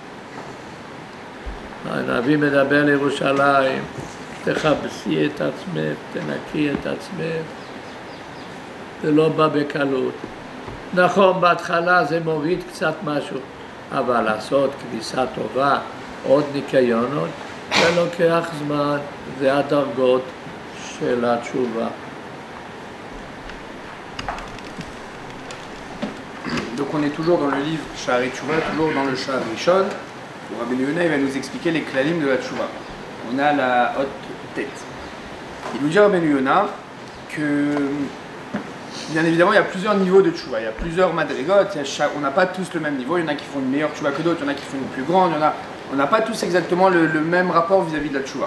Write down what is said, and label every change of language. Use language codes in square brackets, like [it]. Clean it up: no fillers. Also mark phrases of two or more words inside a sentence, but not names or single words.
[he] הנביא מדבר לירושלים, תכבסי את עצמך, תנקי את עצמך. זה לא בא בקלות. נכון, בהתחלה זה מוריד קצת משהו, אבל לעשות כביסה טובה, עוד ניקיונות, זה לוקח זמן, זה הדרגות של התשובה. [fr] Donc on est toujours dans le livre Sha'arei Tshuva, toujours dans le [he] שער ראשון, [fr] où Rabbeinu Yonah va nous expliquer les klalim de la Tshuva. On a la haute tête. Il nous dit Rabbeinu Yonah que, bien évidemment, il y a plusieurs niveaux de Tshuva, il y a plusieurs madrigot, on n'a pas tous le même niveau, il y en a qui font une meilleure Tshuva que d'autres, il y en a qui font une plus grande, on n'a pas tous exactement le même rapport vis-à-vis de la Tshuva.